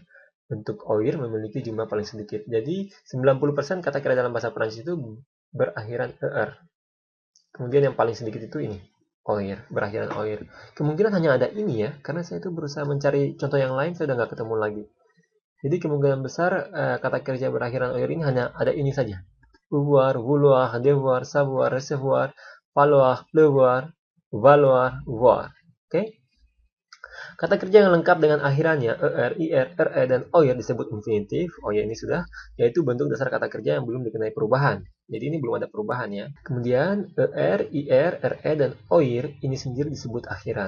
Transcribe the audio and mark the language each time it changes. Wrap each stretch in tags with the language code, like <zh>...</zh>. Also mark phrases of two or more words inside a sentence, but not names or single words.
<id>Bentuk oir memiliki jumlah paling sedikit. Jadi 90% kata kerja dalam bahasa Prancis itu berakhiran er. Kemudian yang paling sedikit itu ini, oir, berakhiran oir. Kemungkinan hanya ada ini ya, karena saya itu berusaha mencari contoh yang lain, saya udah nggak ketemu lagi. Jadi kemungkinan besar kata kerja berakhiran oir ini hanya ada ini saja.</id> <fr>Pouvoir, vouloir, devoir, savoir, recevoir, falloir, pleuvoir, valoir, voir.</fr> <id>Oke? Kata kerja yang lengkap dengan akhirannya er, ir, re, dan oir disebut infinitif. Oh ya, ini sudah, yaitu bentuk dasar kata kerja yang belum dikenai perubahan. Jadi ini belum ada perubahan ya. Kemudian er, ir, re, dan oir ini sendiri disebut akhiran.</id>